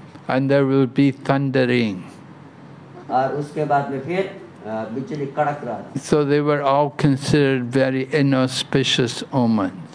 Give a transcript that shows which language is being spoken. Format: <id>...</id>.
<en>And there will be thundering.</en> <hi>और उसके बाद में फिर बिजली कड़क रहा था।</hi> <en>So they were all considered very inauspicious omens.</en>